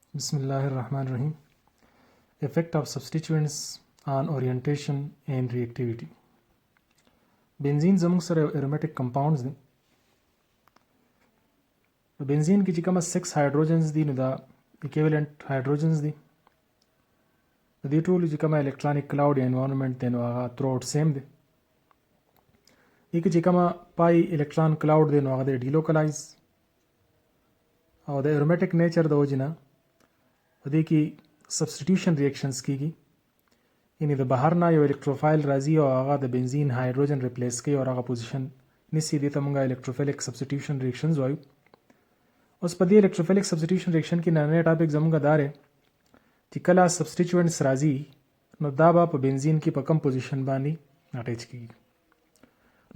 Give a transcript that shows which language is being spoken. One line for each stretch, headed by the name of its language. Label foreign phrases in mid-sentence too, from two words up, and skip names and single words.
English: Bismillahirrahmanirrahim. Effect of substituents on orientation and reactivity.
Pashto: Benzene زموږ سره
English: aromatic compounds
Pashto: دي. په بنزین کې چې کومه
English: 6 hydrogens
Pashto: دي نو دا
English: equivalent hydrogens
Pashto: دي. د دې ټولو چې کومه
English: electronic cloud
Pashto: یا environment دی نو هغه
English: throughout same
Pashto: دي. دې کې چې کومه
English: pi electron cloud
Pashto: دی نو هغه دی delocalize او د
English: aromatic nature
Pashto: د وجې نه په دې کې
English: substitution reactions
Pashto: کیږي، یعنی د بهر نه یو الکتروفایل راځي او هغه د بنزین هایدروجن ریپلیس کوي او هغه پوزیشن نسی، دې ته موږ
English: electrophilic substitution reactions
Pashto: وایو. اوس په دې
English: electrophilic substitution reaction
Pashto: کې نن ټاپک زموږ دا دی چې کله سبسټیټیوینټس راځي نو دا به په بنزین کې په کم پوزیشن باندې اٹیچ کیږي.